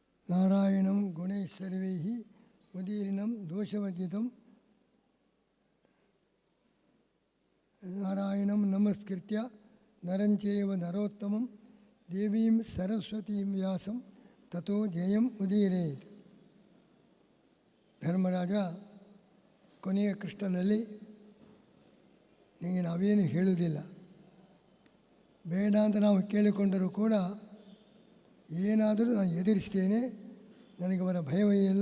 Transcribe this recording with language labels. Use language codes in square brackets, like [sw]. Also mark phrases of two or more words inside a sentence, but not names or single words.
[sa] ನಾರಾಯಣಂ ಗುಣೈ ಸರ್ವೈ ಉದೀರ್ಣಂ ದೋಷವರ್ಜಿತಂ ನಾರಾಯಣಂ ನಮಸ್ಕೃತ್ಯ ನರಂಚೇವ ನರೋತ್ತಮಂ ದೇವೀಂ ಸರಸ್ವತೀಂ ವ್ಯಾಸಂ ತಥೋ ಜಯಂ ಉದೀರೇತ್. [kn] ಧರ್ಮರಾಜ ಕೊನೆಯ ಕೃಷ್ಣನಲ್ಲಿ ನಿಮಗೆ ನಾವೇನು ಹೇಳುವುದಿಲ್ಲ, ಬೇಡ ಅಂತ ನಾವು ಕೇಳಿಕೊಂಡರೂ ಕೂಡ ಏನಾದರೂ ನಾನು ಎದುರಿಸ್ತೇನೆ, ನನಗೆ ಅವರ ಭಯವೇ ಇಲ್ಲ.